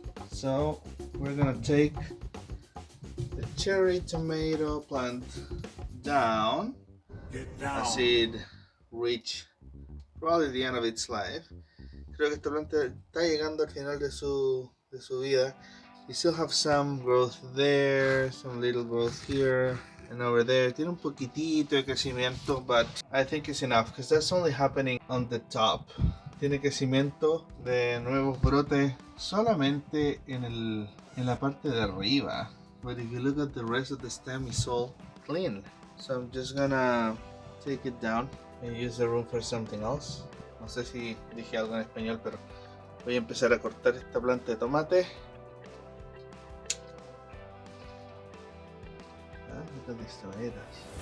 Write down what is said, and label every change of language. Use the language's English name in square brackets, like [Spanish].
[English] So we're gonna take the cherry tomato plant down as it reach probably the end of its life. [Spanish] Creo que esta planta está llegando al final de su vida. [English] You still have some growth there, some little growth here and over there. [Spanish] Tiene un poquitito de crecimiento, [English] but I think it's enough because that's only happening on the top. [Spanish] Tiene crecimiento de nuevos brotes solamente en la parte de arriba. [English] But if you look at the rest of the stem, it's all clean. So I'm just gonna take it down and use the room for something else. [Spanish] No sé si dije algo en español, pero voy a empezar a cortar esta planta de tomate. [English] Look at these tomatoes.